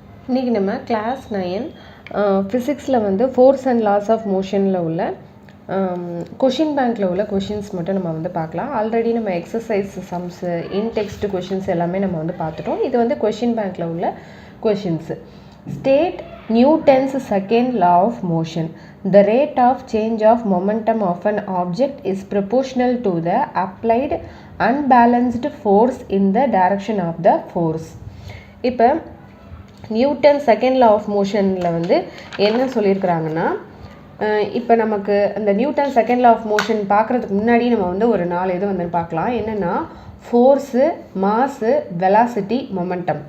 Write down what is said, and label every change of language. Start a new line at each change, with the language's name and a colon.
Tamil: இன்றைக்கி நம்ம கிளாஸ் 9 ஃபிசிக்ஸில் வந்து ஃபோர்ஸ் அண்ட் லாஸ் ஆஃப் மோஷனில் உள்ள கொஷின் பேங்க்கில் உள்ள கொஷின்ஸ் மட்டும் நம்ம வந்து பார்க்கலாம். ஆல்ரெடி நம்ம எக்ஸசைஸ் சம்ஸு இன்டெக்ஸ்ட் கொஷின்ஸ் எல்லாமே நம்ம வந்து பார்த்துட்டோம். இது வந்து கொஷின் பேங்க்கில் உள்ள questions.
English: State Newton's second law of motion. The rate of change of momentum of an object is proportional to the applied unbalanced force in the direction of the force.
Tamil: இப்போ Newton second law of மோஷனில் வந்து என்ன சொல்லியிருக்கிறாங்கன்னா, இப்போ நமக்கு அந்த Newton second law of motion பார்க்குறதுக்கு முன்னாடி நம்ம வந்து ஒரு 4 இது வந்து பார்க்கலாம். என்னென்னா ஃபோர்ஸு, மாஸு, வெலாசிட்டி, மொமெண்டம்.